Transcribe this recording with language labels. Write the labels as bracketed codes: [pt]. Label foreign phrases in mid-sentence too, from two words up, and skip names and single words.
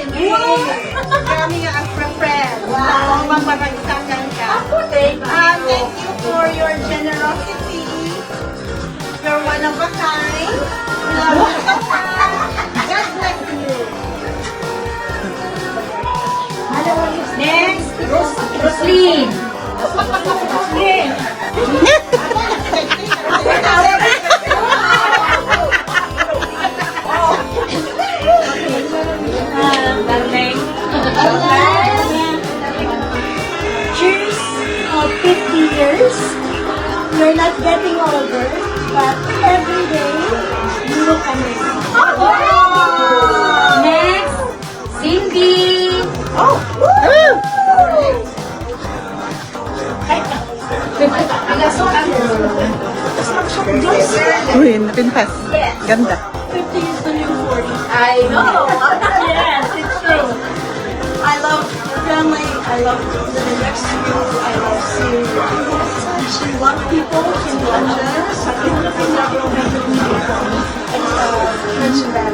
[ilo] Kami nga ang friend. Wow, mamaragsakan ka. [en] Thank you for your generosity. You're one of a kind. God bless you. Next, Roslyn. Roslyn. Cheers of 50 years. You're not getting older, but every day you look amazing. Next, Cindy. [ilo] Uy, napintas. Ganda. [en] 50 years to you 40. I know. Yes, it's true. I love your family. I love living next to you. I love seeing you. She loves people. She's generous. I think nothing that will make you mention that.